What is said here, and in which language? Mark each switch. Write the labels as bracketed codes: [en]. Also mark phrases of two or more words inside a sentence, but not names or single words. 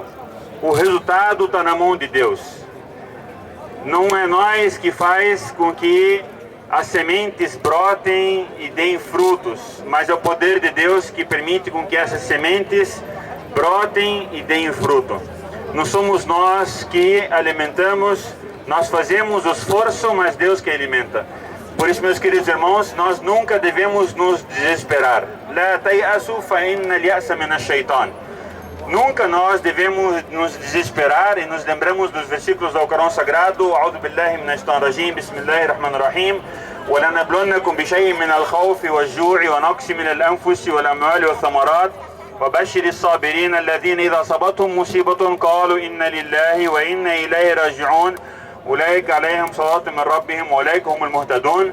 [pt] O resultado está na mão de Deus. Não é nós que faz com que as sementes brotem e deem frutos, mas é o poder de Deus que permite com que essas sementes brotem e deem fruto. Não somos nós que alimentamos, nós fazemos o esforço, mas Deus que alimenta. Por isso, meus queridos irmãos, nós nunca devemos nos desesperar. [ar] لا تيأسوا فإن اليأس من الشيطان. [pt] Nunca nós devemos nos desesperar, e nos lembramos dos versículos do Alcorão Sagrado: [ar] أعوذ بالله من الشيطان الرجيم بسم الله الرحمن الرحيم, ولنبلونكم بشيء من الخوف والجوع ونقص من الأنفس والأموال والثمرات وبشر الصابرين الذين إذا أصابتهم مصيبة قالوا إنا لله وإنا إليه راجعون أولئك عليهم صلوات من ربهم وأولئك هم المهتدون.